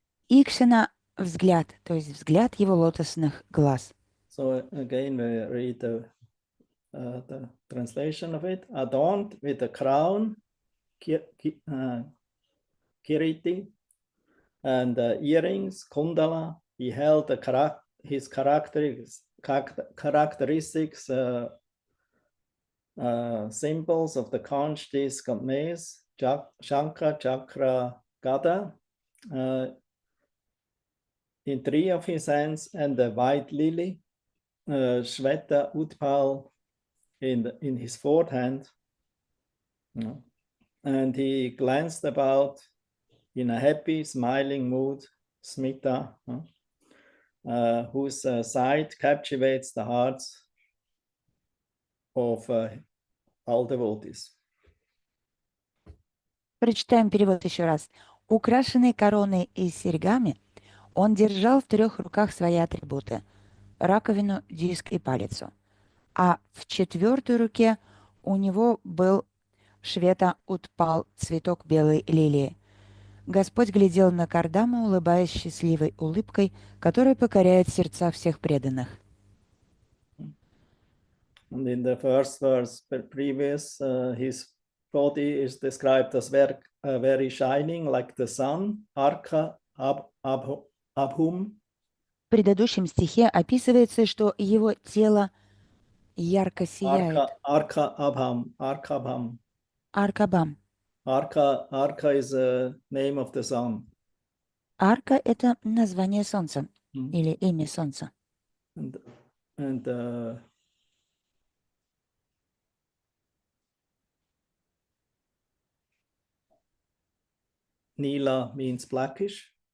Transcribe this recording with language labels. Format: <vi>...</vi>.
<ru>Икшана – взгляд, то есть взгляд его лотосных глаз.</ru> <en>So again, we read the translation of it. Adorned with a crown, kiriti, and earrings, kundala. He held his characteristics, symbols of the conch, disc, and mace, shankha, chakra, gada, in 3 of his hands, and the white lily, Shveta Utpal, in his 4th hand. And he glanced about in a happy, smiling mood, Smita, whose sight captivates the hearts of all devotees.</en> <ru>Прочитаем перевод еще раз. Украшенный короной и серьгами, он держал в 3 руках свои атрибуты – раковину, диск и палицу. А в 4-й руке у него был Швета Утпал, цветок белой лилии. Господь глядел на Кардаму, улыбаясь счастливой улыбкой, которая покоряет сердца всех преданных.</ru> <en>And in the first verse previous, body is described as very shining like the sun, arka abhum.</en> <ru>В предыдущем стихе описывается, что его тело ярко сияет.</ru> <sa>Arka abham. Аркабам.</sa> <en>Arka is the name of the sun.</en> <ru>Арка — это название солнца или имя солнца.</ru> <en>And Nila means blackish.</en>